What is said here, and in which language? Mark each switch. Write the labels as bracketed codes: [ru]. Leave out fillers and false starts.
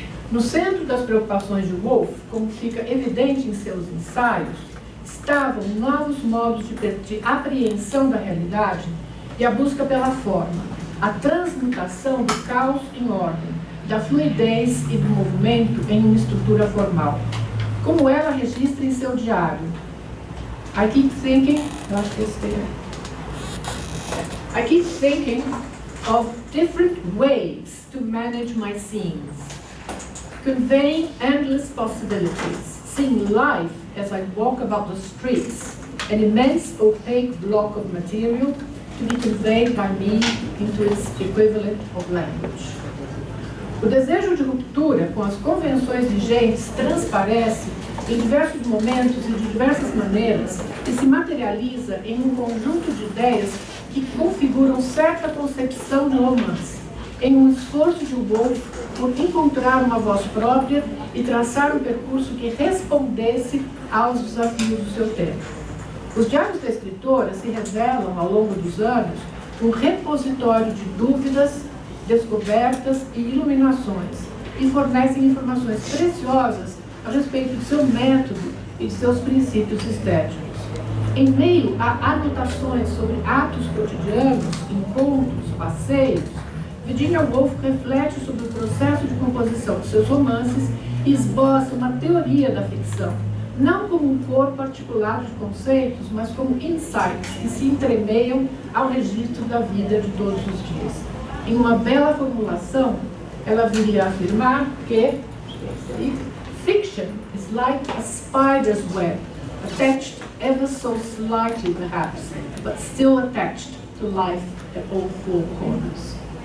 [pt] No centro das preocupações de Woolf, como fica evidente em seus ensaios, estavam novos modos de apreensão da realidade e a busca pela forma, a transmutação do caos em ordem, da fluidez e do movimento em uma estrutura formal. Como ela registra em seu diário, [en] I keep thinking, [pt] eu acho que esse tem. [en] I keep thinking of different ways to manage my scenes, conveying endless possibilities, seeing life as I walk about the streets, an immense opaque block of material to be conveyed by me into its equivalent of language. [pt] O desejo de ruptura com as convenções vigentes transparece em diversos momentos e de diversas maneiras e se materializa em um conjunto de ideias que configuram certa concepção de romance, em um esforço de Woolf por encontrar uma voz própria e traçar um percurso que respondesse aos desafios do seu tempo. Os diários da escritora se revelam, ao longo dos anos, um repositório de dúvidas, descobertas e iluminações, e fornecem informações preciosas a respeito de seu método e de seus princípios estéticos. Em meio a anotações sobre atos cotidianos, encontros, passeios, Virginia Woolf reflete sobre o processo de composição de seus romances e esboça uma teoria da ficção, não como um corpo articulado de conceitos, mas como insights que se entremeiam ao registro da vida de todos os dias. Em uma bela formulação, ela viria a afirmar que [en] fiction is like a spider's web, attached ever so slightly perhaps, but still attached to life at all four corners.